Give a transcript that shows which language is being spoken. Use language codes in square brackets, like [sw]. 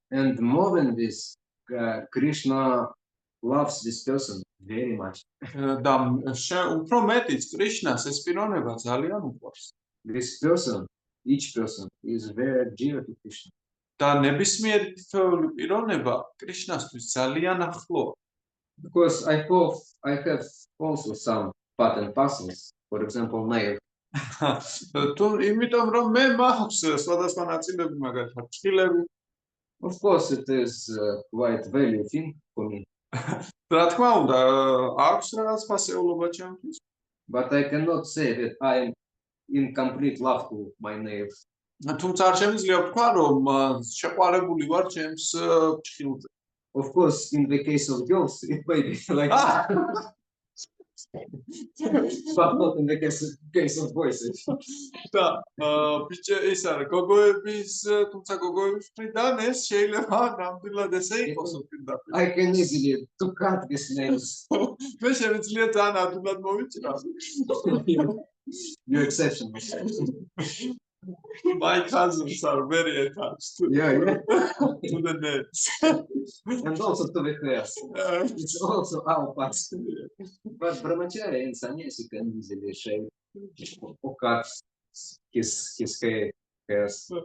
[en] And more than this, Krishna loves this person very much. [ka] და უფრო მეტიც კრიშნას ეს პიროვნება ძალიან უყვარს. [en] This person, each person is very dear to Krishna. [ka] და ნებისმიერი თითოეული პიროვნება კრიშნასთვის ძალიან ახლოა. [en] Because I have also some part and parcels, for example, nail. [ka] იმიტომ რომ მე მაქვს სხვადასხვა ნაწილები, მაგალითად ჭხილები. [en] Of course, it is quite value thing for me. [ka] რა თქმა უნდა, აქვს რაღაც ფასეულობა ჩემთვის. [en] But I cannot say that I am in complete love to my nails. [ka] თუმცა არ შემიძლია ვთქვა, რომ შეყვარებული ვარ ჩემს ჭხილზე. [en] Of course, in the case of girls, it may be like but not in the case of boys. [ka] და ის არა, გოგოების, თუმცა გოგოების მხრიდან ეს შეიძლება ნამდვილად ესე იყოს პირდაპირ. [en] I can easily to cut these nails. [ka] მე შემიძლია ძალიან ადვილად მოვიჭრა. [en] Your exception. My cousins are very attached to the nails. And also to the hairs. It's also our part. But brahmachari and sannyasi can easily shave or cut his hairs.